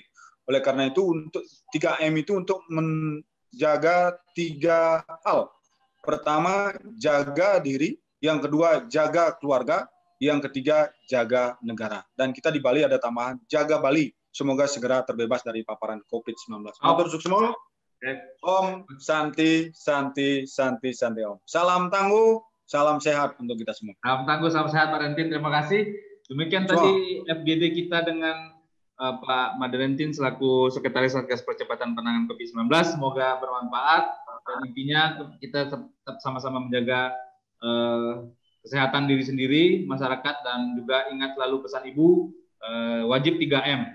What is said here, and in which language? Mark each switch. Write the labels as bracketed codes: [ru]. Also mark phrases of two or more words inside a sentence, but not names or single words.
[id] Oleh karena itu, untuk 3M itu untuk menjaga 3 hal. Pertama, jaga diri. Yang kedua, jaga keluarga. Yang ketiga, jaga negara. Dan kita di Bali ada tambahan, jaga Bali. Semoga segera terbebas dari paparan COVID-19. [ban] Matur suksma. [sa] ॐ शान्ति शान्ति शान्ति शान्ति ॐ. [id] Salam tangguh, salam sehat untuk kita semua. Salam tangguh, salam sehat Pak Rentin. Terima kasih. Demikian tadi FGD kita dengan Pak Maderentin selaku Sekretaris Satgas Percepatan Penanganan COVID-19. Semoga bermanfaat dan intinya kita tetap sama-sama menjaga kesehatan diri sendiri, masyarakat, dan juga ingat selalu pesan Ibu, wajib 3M.